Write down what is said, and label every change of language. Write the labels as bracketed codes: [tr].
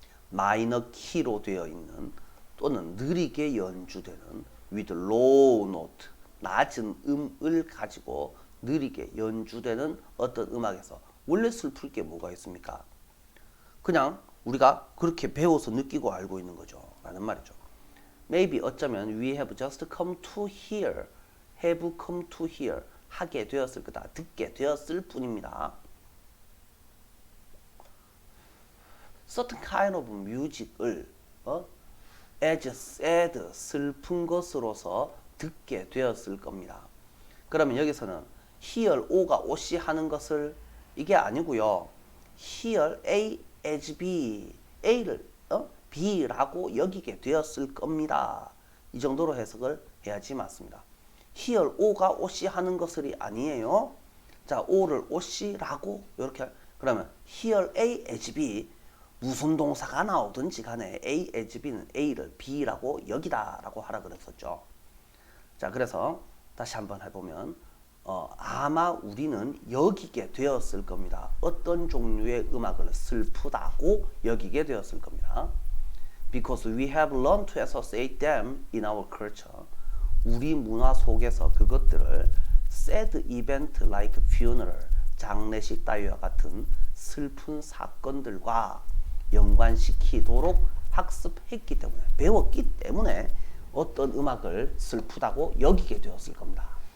[ko] 마이너 키로 되어 있는 또는 느리게 연주되는 [en] with low note, [ko] 낮은 음을 가지고 느리게 연주되는 어떤 음악에서 원래 슬플 게 뭐가 있습니까? 그냥 우리가 그렇게 배워서 느끼고 알고 있는 거죠. 라는 말이죠. [en] Maybe, [ko] 어쩌면 [en] we have just come to hear, have come to hear, [ko] 하게 되었을 거다, 듣게 되었을 뿐입니다. [en] certain kind of music [ko] 을 as sad, 슬픈 것으로서 듣게 되었을 겁니다. 그러면 여기서는 hear, o가 오시 하는 것을 이게 아니고요. [en] hear A as B, [ko] A를 B라고 여기게 되었을 겁니다. 이 정도로 해석을 해야지 맞습니다. here O가 오시 하는 것이 아니에요. 자, O를 오시라고 이렇게, 그러면 [en] here A as B, [ko] 무슨 동사가 나오든지 간에 A as B는 A를 B라고 여기다 라고 하라 그랬었죠. 자, 그래서 다시 한번 해보면 아마 우리는 여기게 되었을 겁니다. 어떤 종류의 음악을 슬프다고 여기게 되었을 겁니다. [en] Because we have learned to associate them in our culture. [ko] 우리 문화 속에서 그것들을 [en] sad event like funeral, [ko] 장례식 따위와 같은 슬픈 사건들과 연관시키도록 학습했기 때문에, 배웠기 때문에 어떤 음악을 슬프다고 여기게 되었을 겁니다.